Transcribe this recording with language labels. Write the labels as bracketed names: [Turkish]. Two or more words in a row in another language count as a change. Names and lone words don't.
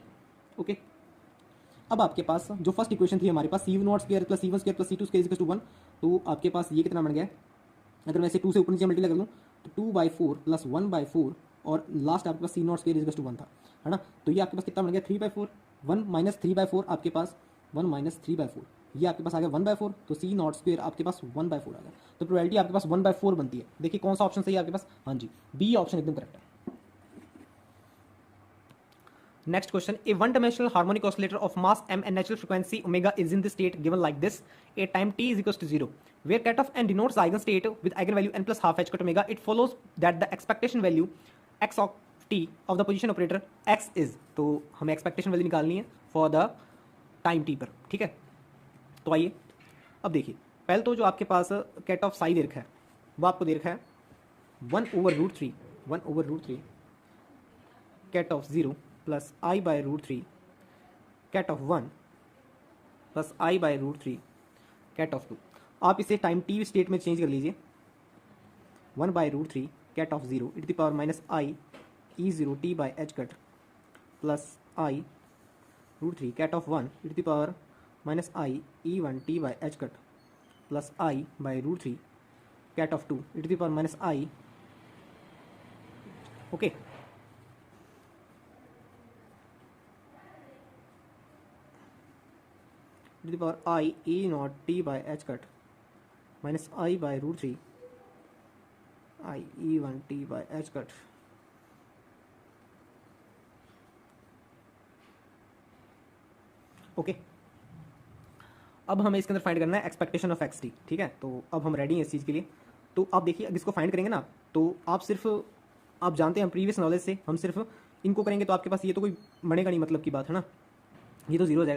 [Hindi] ओके अब आपके पास जो [English] first equation [Hindi] थी हमारे पास [English] C not square plus C1 square plus C2 square equal to 1, [Hindi] तो आपके पास ये कितना बन गया, अगर मैं इसे 2 से ऊपर नीचे मल्टीप्लाई कर लूँ तो 2/4 प्लस 1/4 और लास्ट आपके पास [English] C not square equal to 1 [Hindi] था, है ना। तो ये आपके पास कितना बन गया 3/4 1 - 3/4 आपके पास 1 - 3/4, ये आपके पास आ गया 1/4, तो [English] C not square [Hindi] आपके पास 1/4 आ गया। तो प्रोबेबिलिटी आपके पास 1/4 बनती है। देखिए कौन सा ऑप्शन सही है आपके पास, हाँ जी [English] B option [Hindi] एकदम करेक्ट है। [English] Next question. A one-dimensional harmonic oscillator of mass m and natural frequency omega is in the state given like this: at time t is equals to 0, where ket of n denotes the eigenstate with eigenvalue n plus half h cut omega. It follows that the expectation value x of t of the position operator x is, [Hindi] तो हमें expectation value निकालनी है [English] for the time t [Hindi] पर, ठीक है। तो आइए अब देखिए, पहले तो जो आपके पास [English] ket of psi [Hindi] दे रखा है वो आपको दे रखा है 1/√3, 1/√3 [English] ket of 0 plus I/√3 ket of 1 plus I/√3 ket of 2. [Hindi] आप इसे [English] time t state [Hindi] में चेंज कर लीजिए, 1/√3 [English] ket of 0 e⁻I E0t/h cut plus I√3 ket of 1 e⁻I E1t/h cut plus I/√3 ket of 2 e⁻I. OK, e⁻I E0t/h cut minus I/√3 I E1t/h cut. [Hindi] ओके, अब हमें इसके अंदर फाइंड करना है [English] expectation of x t. [Hindi] ठीक है, तो अब हम रेडी हैं इस चीज़ के लिए। तो आप देखिए, अब इसको फाइंड करेंगे ना, तो आप सिर्फ, आप जानते हैं [English] previous knowledge [Hindi] से, हम सिर्फ इनको करेंगे तो आपके पास ये तो कोई बनेगा नहीं, मतलब की बात है ना, ये तो जीरो हो जाएगा।